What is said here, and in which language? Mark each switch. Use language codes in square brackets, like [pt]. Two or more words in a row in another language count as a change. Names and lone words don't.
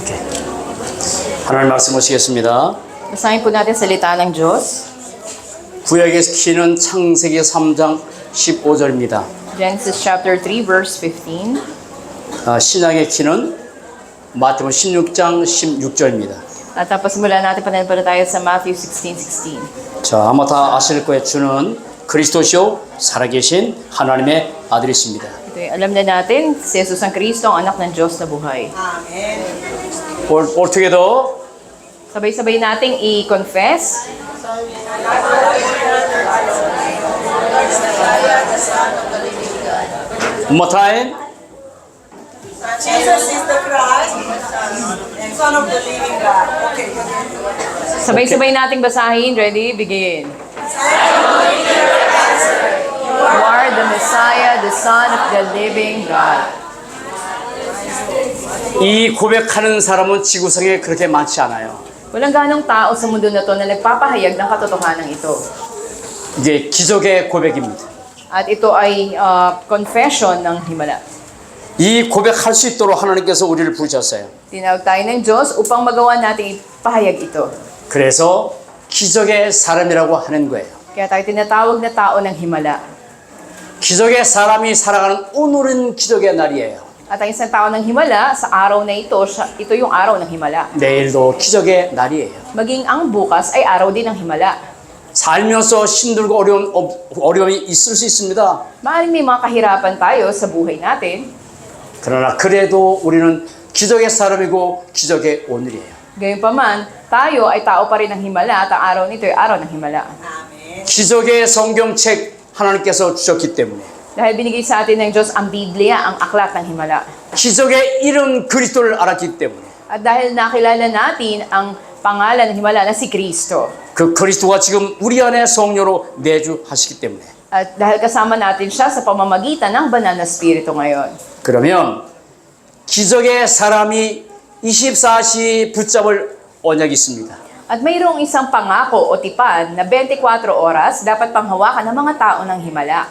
[ko] 하나님 말씀 보시겠습니다. [tl] Basahin po natin salita ng Diyos. [ko] 구약의 키는 창세기 3장 15절입니다. [en] Genesis chapter 3 verse 15. [ko] 신약의 키는 마태복음 16장 16절입니다. [tl] At tapos mula natin pananampalataya sa Matthew 16:16. [ko] 자, 아마 다 아실 거예요. 주는 그리스도시요 살아계신 하나님의 아들이십니다. [tl] Ito, alam na natin, si Jesus ang Kristo, ang anak ng Diyos na buhay. [en] All together. [tl] Sabay-sabay nating i-confess. [en] One more time. Jesus is the Christ and Son of the living God. Okay. [tl] Sabay-sabay nating basahin. [en] Ready? Begin. You are the Messiah, the Son of the living God. [ko] 이 고백하는 사람은 지구상에 그렇게 많지 않아요. [tl] Walang ganong tao sa mundo na to na nagpapahayag ng katotohanan ito. [ko] 이게 기적의 고백입니다. [tl] At ito ay confession ng himala. [ko] 이 고백할 수 있도록 하나님께서 우리를 부르셨어요. [tl] Tinawag tayo ng Diyos upang magawa natin ipahayag ito. [ko] 그래서 기적의 사람이라고 하는 거예요. [tl] Kaya tayo tinatawag na tao ng himala. [ko] 기적의 사람이 살아가는 오늘은 기적의 날이에요. [tl] At ang isang tao ng himala, sa araw na ito, ito yung araw ng himala. [ko] 내일도 기적의 날이에요. [tl] Maging ang bukas ay araw din ng himala. [ko] 살면서 힘들고 어려움이 있을 수 있습니다. [tl] Maaaring may mga kahirapan tayo sa buhay natin. [ko] 그러나 그래도 우리는 기적의 사람이고 기적의 오늘이에요. [tl] Gayunpaman, tayo ay tao pa rin ng himala at ang araw nito ay araw ng himala. [ko] 기적의 성경책 하나님께서 주셨기 때문에 [tl] Dahil binigay sa atin ng Diyos ang Biblia, ang aklat ng himala. [ko] 기적의 이름 그리스도를 알았기 때문에 [tl] At dahil nakilala natin ang pangalan ng himala na si Kristo. [ko] 그 그리스도가 지금 우리 안에 성령으로 내주하시기 때문에 [tl] At dahil kasama natin siya sa pamamagitan ng banal na spirito ngayon. [ko] 그러면 기적의 사람이 24시 붙잡을 언약이 있습니다. [tl] At mayroong isang pangako o tipan na 24 oras dapat panghawakan ng mga tao ng himala.